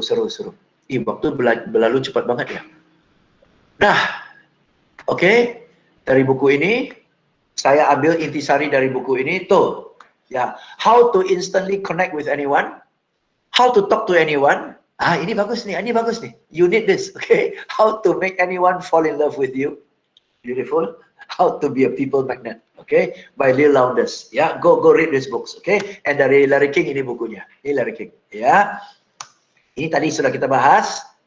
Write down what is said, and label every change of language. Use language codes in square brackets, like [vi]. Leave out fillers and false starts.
[id] Waktu berlalu cepat banget ya. Nah, oke. Dari buku ini, saya ambil intisari dari buku ini, tuh. [en] Ya, how to instantly connect with anyone, how to talk to anyone. [id] Ini bagus nih. [en] You need this, okay? How to make anyone fall in love with you. Beautiful. How to be a people magnet, okay? By Lil Lowndes. Ya, go read these books, okay? [id] And dari Larry King ini bukunya. Ini Larry King, ya. Ini tadi sudah kita bahas.